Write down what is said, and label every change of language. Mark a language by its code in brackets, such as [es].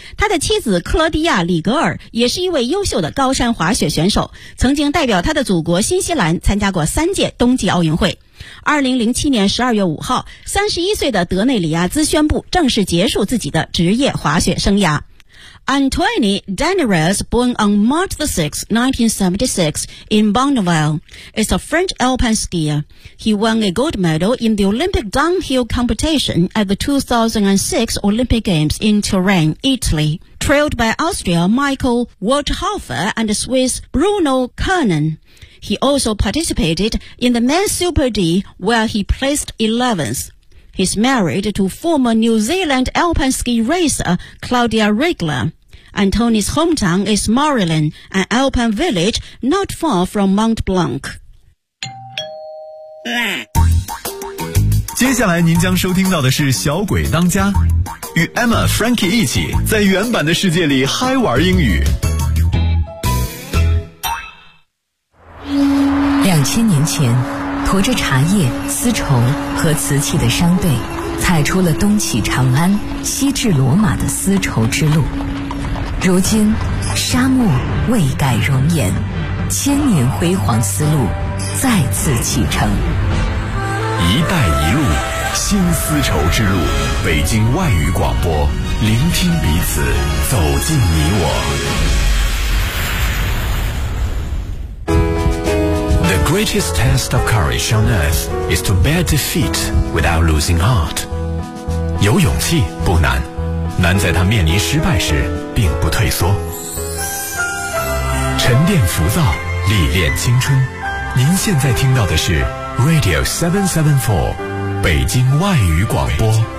[zh] 他的妻子克罗迪亚·里格尔也是一位优秀的高山滑雪选手，曾经代表他的祖国新西兰参加过三届冬季奥运会。 2007年12月5号，31岁的德内里亚兹宣布正式结束自己的职业滑雪生涯。 [en] Antoine Daniels, born on March 6, 1976, in Bonneville, is a French alpine skier. He won a gold medal in the Olympic downhill competition at the 2006 Olympic Games in Turin, Italy. Trailed by Austria Michael Waldhofer and Swiss Bruno Kernan, he also participated in the men's Super D, where he placed 11th. He's married to former New Zealand alpine ski racer Claudia Regler. Antoine's hometown is Morillon, an alpine village not far from Mont Blanc. [zh] 接下来您将收听到的是小鬼当家，与 Emma Frankie 一起在原版的世界里嗨玩英语。 2000年前，驮着茶叶、丝绸和瓷器的商队，踩出了东起长安、西至罗马的丝绸之路。如今，沙漠未改容颜，千年辉煌丝路再次启程。一带一路，新丝绸之路，北京外语广播。聆听彼此，走进你我。 [en] The greatest test of courage on earth is to bear defeat without losing heart. [zh] 有勇气不难，难在他面临失败时并不退缩。沉淀浮躁，历练青春。您现在听到的是 Radio 774，北京外语广播。